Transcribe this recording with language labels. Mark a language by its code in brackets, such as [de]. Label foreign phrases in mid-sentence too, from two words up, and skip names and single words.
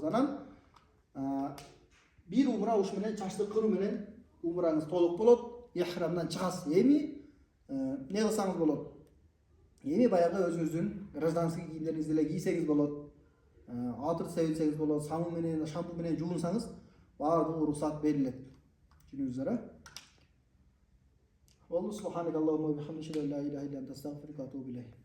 [ky] Анан bir умра уш менен чачты кыруу менен умраңыз толук болот. Ихрамдан чыгасыз. Эми не кылсаңыз болот? Эми баягы өзүңүздүн гражданский кийимдериңизди эле кийсеңиз болот. Атыр себилсеңиз болот, самун менен, шампунь менен жуунсаңыз баардыгы уруксат берилет. Түшүнүңүздөр, [ar] والله سبحانك اللهم وبحمدك لا إله إلا أنت أستغفرك وأتوب إليك.